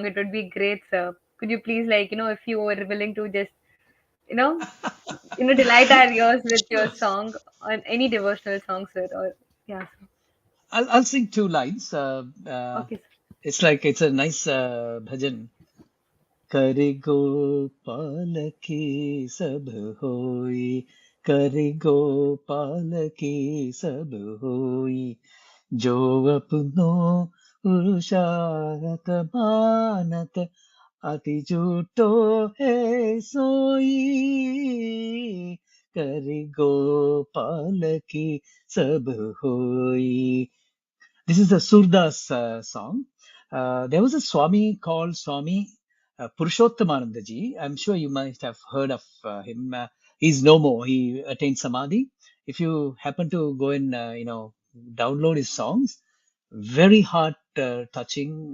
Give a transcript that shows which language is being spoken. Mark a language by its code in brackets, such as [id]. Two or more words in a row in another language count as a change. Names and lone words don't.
[en] It would be great, sir. Could you please, like, if you were willing to just, you know, delight our ears with your Sure. song on any devotional song, sir? Or yeah, sir. I'll sing two lines. Okay, sir. It's a nice bhajan. [hi] करे गोपाल की सब होय, करे गोपाल की सब होय, जो अपनों पुरुषार्थ मानत अति झूठो है सोई करि गोपाल की सब होई. [en] This is the Surdas song. There was a Swami called Swami Purushottamananda ji. I'm sure you might have heard of him. He's no more. He attained Samadhi. If you happen to go and download his songs, very heart touching.